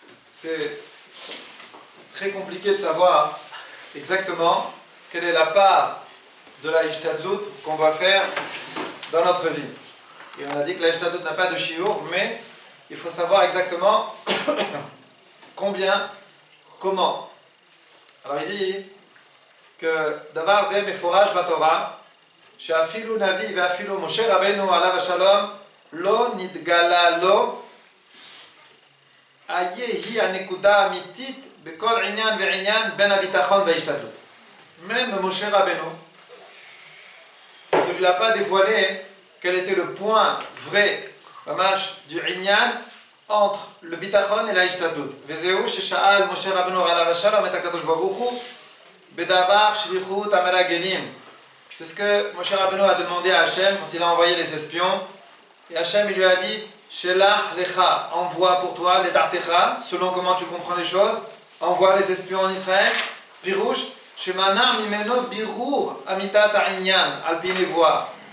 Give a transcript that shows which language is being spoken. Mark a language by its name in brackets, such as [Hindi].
[French] c'est très compliqué de savoir exactement quelle est la part de la Ishtadlut qu'on doit faire dans notre vie. Et on a dit que la Ishtadlut n'a pas de shiur, mais il faut savoir exactement combien, comment. Alors il dit que [Hebrew] Davar Zeh Meforaj Batorah, שאפילו נביא ואפילו משה רבנו עליו השלום לא נתגלה לו איה היא הנקודה האמיתית בכל עניין ועניין בין הביטחון וההשתדלות. [French] Même Moshe Rabbeinu ne lui a pas dévoilé quel était le point vrai du עניין entre le ביטחון et ההשתדלות. [Hebrew] וזהו ששאל משה רבנו עליו השלום את הקדוש ברוך הוא בדבר שליחות המרגלים. [French] C'est ce que Moshe Rabbeinu a demandé à Hachem quand il a envoyé les espions. Et Hachem il lui a dit [Hebrew] Shelach lecha, [French] envoie pour toi les dartecha, selon comment tu comprends les choses. Envoie les espions en Israël. [Hebrew] Pirouche, Shemana mimeno birur amitat ha'inyan, alpi nevoa.